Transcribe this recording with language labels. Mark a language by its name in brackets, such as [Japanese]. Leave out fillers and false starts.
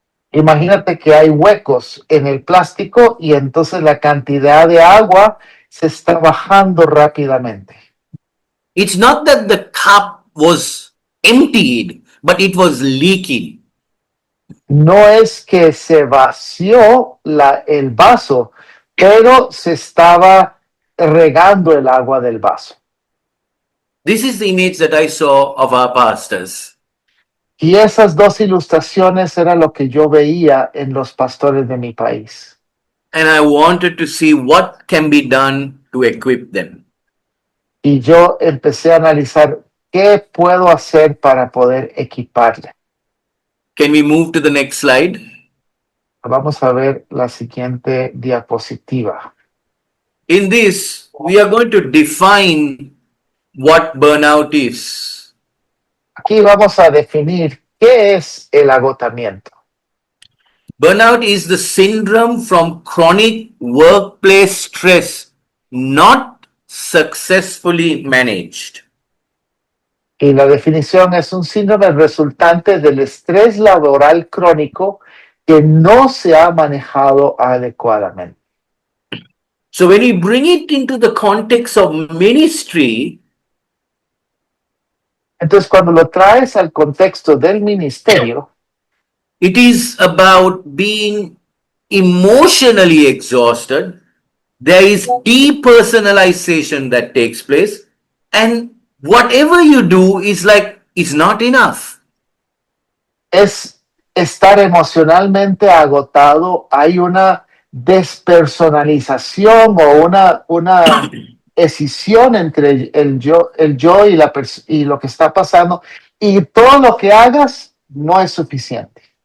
[Spanish] Imagínate que hay huecos en el plástico y entonces la cantidad de agua se está bajando rápidamente. [English] It's not that the cup was emptied, but it was leaking. [Spanish] No es que se vació el vaso, pero se estaba regando el agua del vaso. [English] This is the image that I saw of our pastors. [Spanish] Y esas 2 ilustraciones era lo que yo veía en los pastores de mi país. [English] And I wanted to see what can be done to equip them. [Spanish] Y yo empecé a analizar qué puedo hacer para poder equiparle. [English] Can we move to the next slide? [Spanish] Vamos a ver la siguiente diapositiva. [English] In this, we are going to define what burnout is. [Spanish] Aquí vamos a definir qué es el agotamiento. [English] Burnout is the syndrome from chronic workplace stress not successfully managed. [Spanish] Y la definición es un síndrome resultante del estrés laboral crónico que no se ha manejado adecuadamente. [English] So when we bring it into the context of ministry, [Spanish] Entonces, cuando lo traes al contexto del ministerio, [English] it is about being emotionally exhausted. There is depersonalization that takes place, and whatever you do is not enough. [Spanish] es estar emocionalmente agotado. Hay una despersonalización o una escisión entre el yo y lo que está pasando, y todo lo que hagas no es suficiente.